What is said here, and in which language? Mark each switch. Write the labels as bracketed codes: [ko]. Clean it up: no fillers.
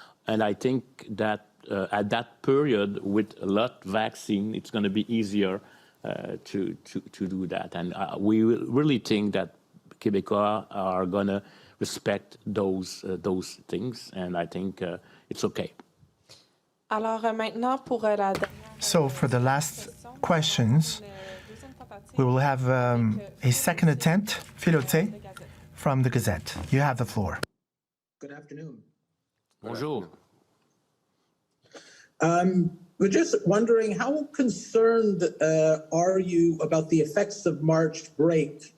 [en] And I think that at that period, with a lot vaccine, it's going to be easier to do that. And we really think that Québécois are going to respect those things, and I think it's okay. [fr] Alors maintenant pour la dernière. [en] So for the last questions, we will have a second attempt, Filote, from the Gazette. You have the floor. Good afternoon. [fr] Bonjour. [en] We're just wondering, how concerned are you about the effects of March break?